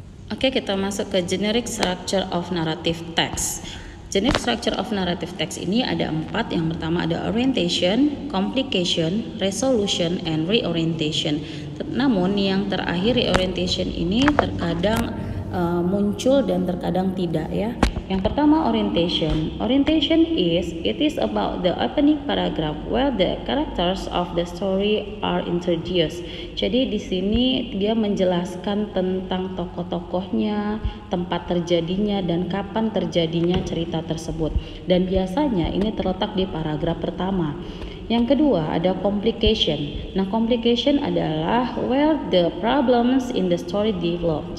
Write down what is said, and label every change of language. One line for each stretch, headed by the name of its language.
Indonesian: Oke, kita masuk ke generic structure of narrative text. Generic structure of narrative text ini ada 4. Yang pertama ada orientation, complication, resolution, and reorientation. Namun yang terakhir reorientation ini terkadang muncul dan terkadang tidak ya. Yang pertama orientation.
English: Orientation it is about the opening paragraph where the characters of the story are introduced.
Indonesian: Jadi di sini dia menjelaskan tentang tokoh-tokohnya, tempat terjadinya dan kapan terjadinya cerita tersebut. Dan biasanya ini terletak di paragraf pertama. Yang kedua ada complication. Nah, complication adalah
English: where the problems in the story develop.